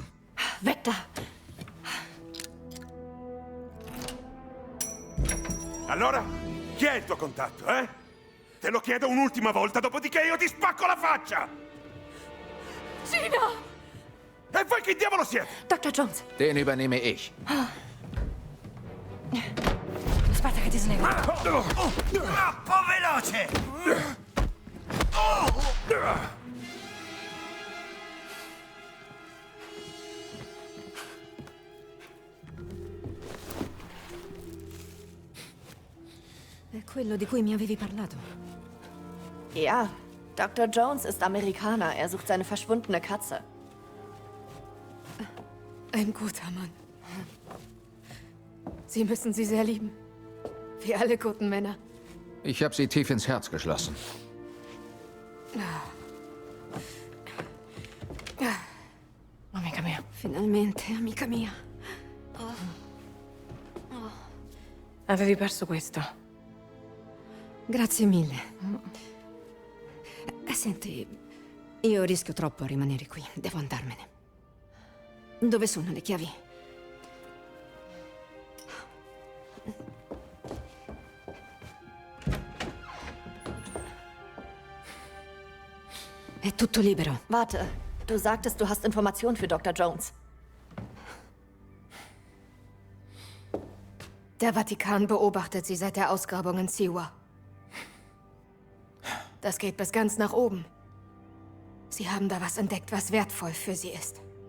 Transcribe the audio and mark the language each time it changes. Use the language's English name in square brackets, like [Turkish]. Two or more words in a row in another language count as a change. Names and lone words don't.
[German] Weg da! [Italian] Allora, chi è il tuo contatto, eh? Te lo chiedo un'ultima volta, dopodiché io ti spacco la faccia! Gina! E voi chi diavolo siete? Dr. Jones, [German] Den übernehme ich. [Italian] aspetta che ti slego. Troppo veloce! È quello di cui mi avevi parlato. [German] Ja, Dr. Jones ist Amerikaner. Er sucht seine verschwundene Katze. Ein guter Mann. Sie müssen sie sehr lieben. Wie alle guten Männer. Ich habe sie tief ins Herz geschlossen. [Italian] Amica mia. Finalmente, amica mia. Avevi perso questo. Grazie mille. Senti, io rischio troppo a rimanere qui. Devo andarmene. Dove sono le chiavi? È tutto libero. [German] Warte, du sagtest, du hast Informationen für Dr. Jones. Der Vatikan beobachtet sie seit der Ausgrabung in Siwa. Das geht bis ganz nach oben. Sie haben da was entdeckt, was wertvoll für sie ist.